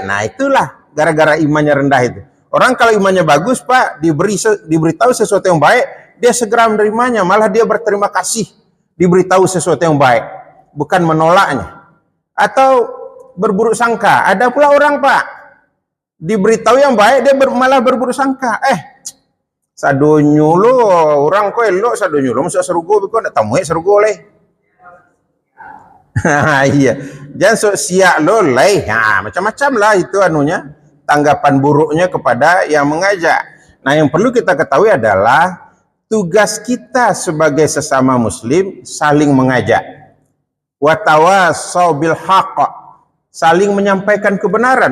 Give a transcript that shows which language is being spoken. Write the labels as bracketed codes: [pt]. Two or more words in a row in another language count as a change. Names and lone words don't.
[id] Nah itulah gara-gara imannya rendah itu. Orang kalau imannya bagus Pak, diberitahu sesuatu yang baik, dia segera menerimanya, malah dia berterima kasih diberitahu sesuatu yang baik, bukan menolaknya atau berburuk sangka. Ada pula orang Pak, diberitahu yang baik dia malah berburuk sangka. [min] Sadonyo lo orang ko elok sadonyo lo masuk serugo biko ndak tamu serugo leh. [id] Iya. [min] Jangan sok siak lo leh. [id] Macam-macam lah itu anunya, tanggapan buruknya kepada yang mengajak. Nah, yang perlu kita ketahui adalah tugas kita sebagai sesama muslim saling mengajak. [ar] وتواصوا بالحق, [id] saling menyampaikan kebenaran.